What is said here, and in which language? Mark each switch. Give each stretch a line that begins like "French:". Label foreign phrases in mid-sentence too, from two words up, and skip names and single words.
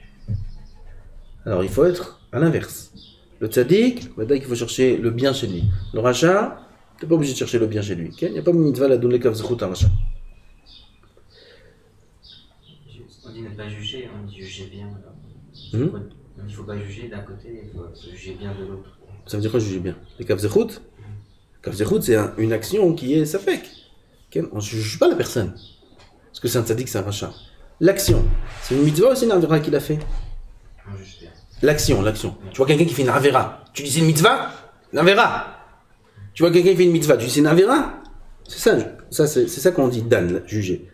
French: Alors, il faut être à l'inverse. Le tzaddik, il faut chercher le bien chez lui. Le rachat, tu n'es pas obligé de chercher le bien chez lui. Il n'y a pas de mitzvah la donner
Hebrew: kav zechut
French: à rachat. On dit ne pas juger, on dit juger bien. Il ne faut pas juger d'un côté, il faut juger bien de l'autre. Ça veut dire quoi juger bien? Les
Hebrew: kav zechut? Kav zechut,
French: c'est une action qui est safek. On ne juge pas la personne. Parce que c'est un tzaddik, c'est un rachat. L'action, c'est une mitzvah ou c'est une avera qu'il a fait? On juge bien. L'action. Tu vois quelqu'un qui fait une avera, tu dis c'est une mitzvah? Une avera. Tu vois quelqu'un qui fait une mitzvah, tu dis c'est une avera? C'est ça qu'on dit dan, juger.